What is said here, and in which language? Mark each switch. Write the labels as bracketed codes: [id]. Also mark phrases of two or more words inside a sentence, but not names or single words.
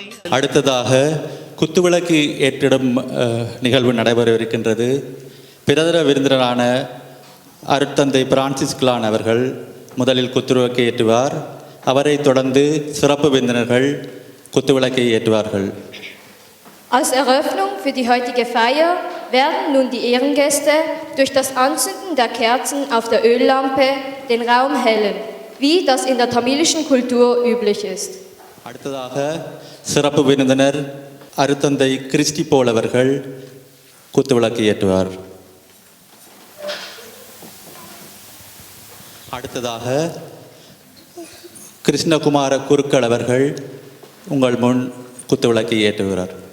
[ta] அடுத்ததாக குத்துவிளக்கு ஏற்றிடும் நிகழ்வு நடைபெறவிருக்கின்றது. பிரதம விருந்தினரான அருட்தந்தை பிரான்சிஸ் கிலான் அவர்கள் முதலில் குத்துவிளக்கை ஏற்றுவார். அவரை தொடர்ந்து சிறப்பு விருந்தினர்கள் குத்துவிளக்கை ஏற்றுவார்கள். [de] Als Eröffnung für die heutige Feier werden nun die Ehrengäste durch das Anzünden der Kerzen auf der Öllampe den Raum hellen, wie das in der tamilischen Kultur üblich ist. [ta] அடுத்ததாக சிறப்பு விருந்தினர் அருத்தந்தை கிறிஸ்டி போல் அவர்கள் குத்துவிளக்கு ஏற்றுவார். அடுத்ததாக கிருஷ்ணகுமார குருக்கள் அவர்கள் உங்கள் முன் குத்துவிளக்கை ஏற்றுகிறார்.